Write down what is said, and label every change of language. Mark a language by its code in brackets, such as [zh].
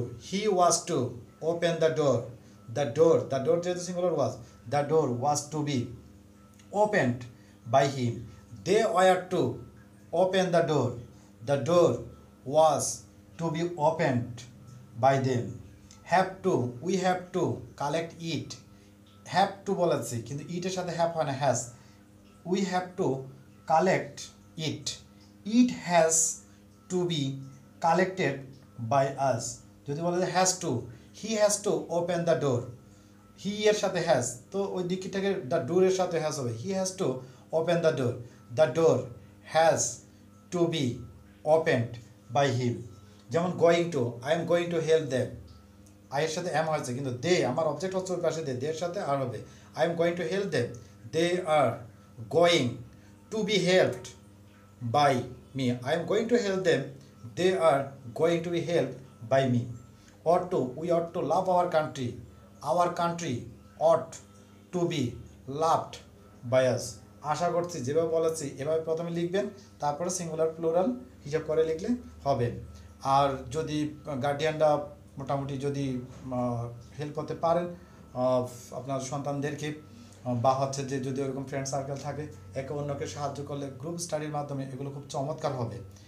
[en] He was to open the door. The door যেহেতু singular was, the door was to be opened by him. They were to open the door. The door was to be opened by them. We have to collect it. [bn] Have to বলেছি কিন্তু ইটের সাথে have হয় না, has. [en] We have to collect it. It has to be collected by us. [bn] যদি বলে যে [en] has to, he has to open the door. [bn] He এর সাথে has, তো ওই দিকটাকে [en] the door [bn] এর সাথে has হবে. [en] He has to open the door. The door has to be opened by him. যেমন going to, I am going to help them. [bn] I এর সাথে am হয়েছে কিন্তু they, আমার অবজেক্ট হচ্ছে ওই পাশে they এর সাথে আর হবে. [en] I am going to help them. They are going to be helped by me. I am going to help them. They are going to be helped by me. Ought to, we ought to love our country. Our country ought to be loved by us. [bn] আশা করছি যেভাবে বলেছি এভাবে প্রথমে লিখবেন, তারপরে singular plural হিসাব করে লিখলে হবে। আর যদি গার্ডিয়ানরা মোটামুটি যদি হেল্প করতে পারেন আপনার সন্তানদেরকে, বা হচ্ছে যে যদি ওরকম ফ্রেন্ড সার্কেল থাকে, একে অন্যকে সাহায্য করলে গ্রুপ স্টাডির মাধ্যমে এগুলো খুব চমৎকার হবে।